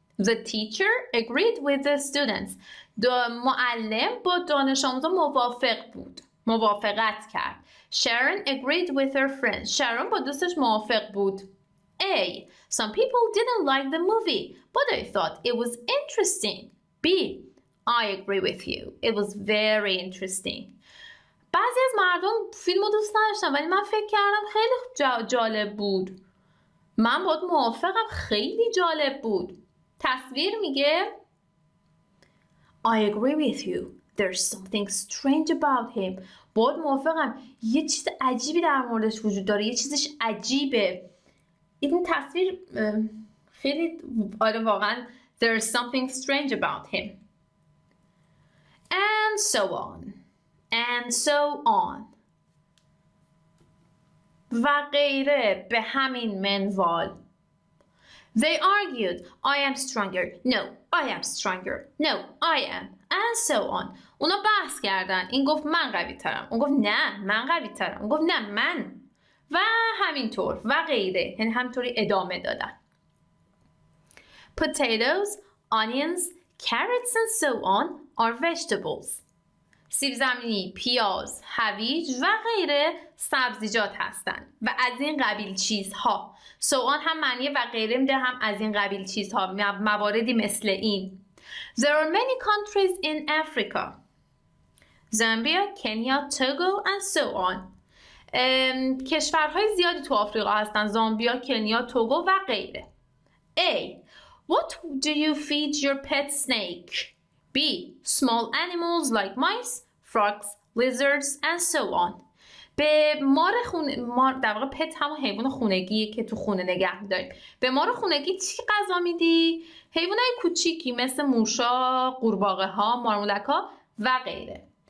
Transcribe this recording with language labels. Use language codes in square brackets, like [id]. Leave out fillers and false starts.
[en] The teacher agreed with the students. [fa] معلم با دانش آموزان موافقت کرد. [en] Sharon agreed with her friends. [fa] Sharon با دوستش موافق بود. [en] A. Some people didn't like the movie, but I thought it was interesting. B. I agree with you. It was very interesting. [fa] بعضی از مردم فیلم رو دوست نداشتن ولی من فکر کردم خیلی جالب بود. من باهات موافقم، خیلی جالب بود. تصویر میگه [en] I agree with you. There's something strange about him. [fa] باهات موافقم، یه چیز عجیبی در موردش وجود داره، یه چیزش عجیبه. این تصویر خیلی واقعا [en] there's something strange about him. And so on. And so on. [fa] و غیره به همین منوال. [en] They argued. I am stronger. No, I am stronger. No, I am. And so on. [fa] اونا بحث کردن. این گفت من قوی ترم. اون گفت نه من قوی ترم. اون گفت نه من. و همینطور و غیره. یعنی همینطوری ادامه دادن. [en] Potatoes, onions, carrots and so on are vegetables. [fa] سیب زمینی، پیاز، هویج و غیره سبزیجات هستند و از این قبیل چیزها. So on هم معنی و غیره میده هم از این قبیل چیزها، مواردی مثل این. [en] There are many countries in Africa. Zambia, Kenya, Togo and so on. [fa] کشورهای زیادی تو آفریقا هستن. زامبیا، کنیا، توگو و غیره. A. [en] What do you feed your pet snake? B. Small animals like mice, frogs, lizards and so on. [fa] به مار در واقع پت همون حیوان خونگیه که تو خونه نگه می‌داریم. به مار خونگی چی غذا میدی؟ حیوانای کوچیکی مثل موشا، قورباغه‌ها، مارمولک‌ها و غیره.